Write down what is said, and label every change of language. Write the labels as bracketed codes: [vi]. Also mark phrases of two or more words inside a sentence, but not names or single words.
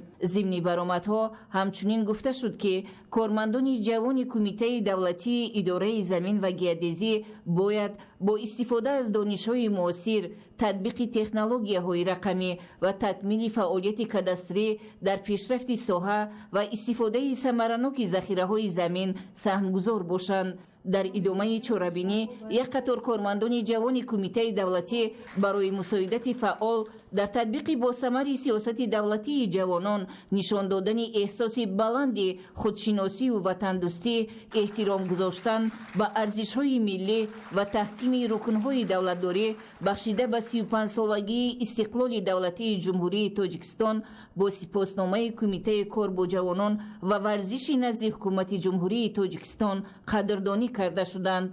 [tg] ضمن برآمدها همچنین گفته شد که کارمندان جوان کمیته دولتی اداره زمین و گیادزی باید با استفاده از دانش‌های معاصر، تطبیق تکنولوژی‌های رقمی و تکمیل فعالیت کادستری در پیشرفت ساحه و استفاده ثمرناک ذخیره‌های زمین سهمگذار باشند. дар идомаи чорабинӣ як қатор кормандони ҷавони кумитаи давлатӣ барои мусоидати фаъол дар татбиқи босамари сиёсати давлатии ҷавонон нишон додани эҳсоси баланди худшиносиву ватандӯстӣ, эҳтиром гузоштан ба арзишҳои миллӣ ва таҳкими рукнҳои давлатдорӣ бахшида ба 35-солагии истиқлоли давлатии ҷумҳурии Тоҷикистон бо сипосномаи Кумитаи кор бо ҷавонон ва варзиши назди ҳукумати ҷумҳурии Тоҷикистон қадрдонӣ карда шуданд.